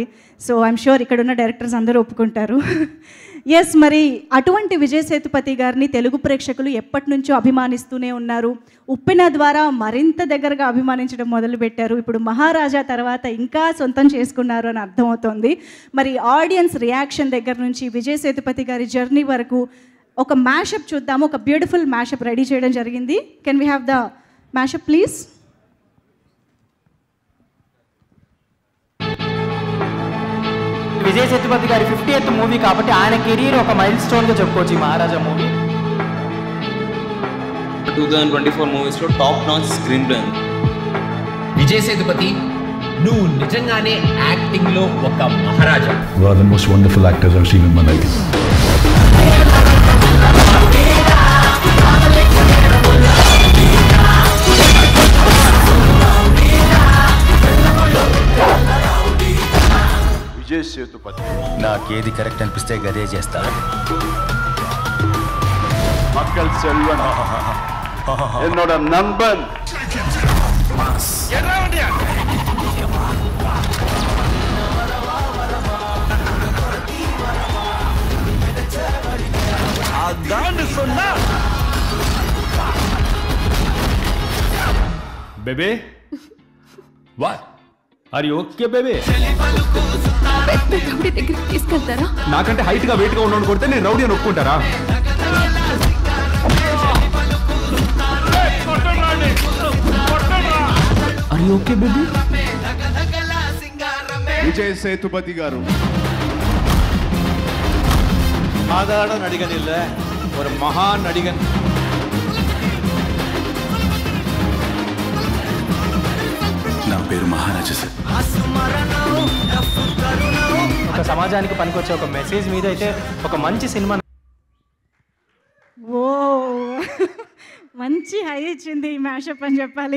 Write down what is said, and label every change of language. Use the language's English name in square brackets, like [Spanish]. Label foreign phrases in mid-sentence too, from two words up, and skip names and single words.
[Telugu] సో [English] I'm sure [Telugu] ఇక్కడ ఉన్న డైరెక్టర్స్ అందరూ ఒప్పుకుంటారు. ఎస్, మరి అటువంటి విజయ్ సేతుపతి గారిని తెలుగు ప్రేక్షకులు ఎప్పటి నుంచో అభిమానిస్తూనే ఉన్నారు. ఉప్పెన ద్వారా మరింత దగ్గరగా అభిమానించడం మొదలుపెట్టారు. ఇప్పుడు మహారాజా తర్వాత ఇంకా సొంతం చేసుకున్నారు అని అర్థమవుతోంది. మరి [English] audience reaction [Telugu] దగ్గర నుంచి విజయ్ సేతుపతి గారి జర్నీ వరకు ఒక మ్యాషప్ చూద్దాము. ఒక [English] beautiful mashup ready [Telugu] చేయడం జరిగింది. [English] Can we have the mashup please? [Telugu] విజయ్ సేతుపతి గారి 50th మూవీ కాబట్టి ఆయన కెరీర్ ఒక మైల్ స్టోన్గా చెప్పుకోవచ్చు ఈ మహారాజా మూవీ. 2024 మూవీస్లో [English] top notch screen play [Telugu] ఉంది. విజయ్ సేతుపతి, నువ్వు నిజంగానే యాక్టింగ్లో ఒక మహారాజా. [English] You are the most wonderful actors I've seen in my life. [Telugu] విజయ్ సేతుపతి, నాకేది కరెక్ట్ అనిపిస్తే గదే చేస్తా. [Tamil] மக்கள் செல்வன், என்னோட நண்பன். அதான் சொன்னா [English] Baby what are you okay baby? [Telugu] తీసుకెళ్తారా? నాకంటే హైట్ గా వెయిట్ గా ఉన్నోడు కొడితే నేను రౌడీ అని ఒప్పుకుంటారా? [English] Are you okay baby? [Telugu] விஜய் சேதுபதி గారు [Tamil] சாதாரண நடிகன் இல்ல, ஒரு மகா நடிகன். [Telugu] నా పేరు మహారాజా సార్. ఒక సమాజానికి పనికొచ్చే ఒక మెసేజ్ మీద అయితే ఒక మంచి సినిమా. ఓ మంచి హై ఇచ్చింది ఈ మ్యాషప్ అని చెప్పాలి.